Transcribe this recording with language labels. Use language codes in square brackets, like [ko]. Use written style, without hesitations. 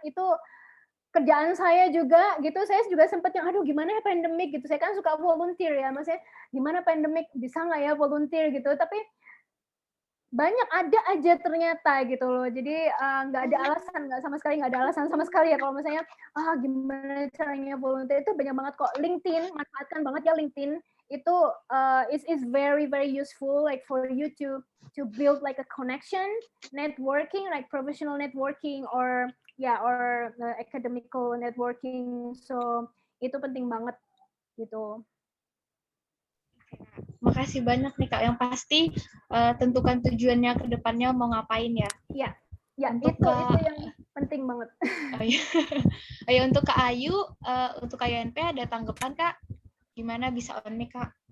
[id] Itu kerjaan saya juga gitu, saya juga sempat yang aduh gimana ya pandemic gitu, saya kan suka volunteer ya, maksudnya gimana pandemic bisa nggak ya volunteer gitu, tapi banyak ada aja ternyata gitu loh. Jadi nggak ada alasan, sama sekali nggak ada alasan sama sekali ya kalau misalnya gimana caranya volunteer, itu banyak banget kok. [en] LinkedIn, [id] manfaatkan banget ya [en] LinkedIn, itu is very very useful like for you to build like a connection, networking, like professional networking or academical networking. [id] So itu penting banget gitu. Makasih banyak nih Kak, yang pasti tentukan tujuannya ke depannya mau ngapain ya. Iya. Ya, untuk itu yang penting banget. Ayo untuk Kak Ayu, untuk KUNP ada tanggapan Kak? Gimana bisa on nih Kak?